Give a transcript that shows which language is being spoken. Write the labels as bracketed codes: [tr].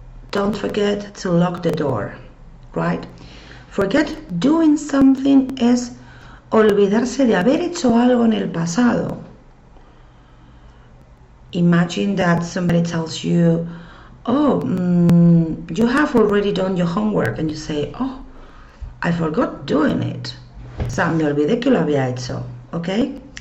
[en] Don't forget to lock the door, right? Forget doing something [es] es olvidarse de haber hecho algo en el pasado. [en] Imagine that somebody tells you, oh, you have already done your homework, and you say, oh, I forgot doing it. [es] O sea, me olvidé que lo había hecho, okay?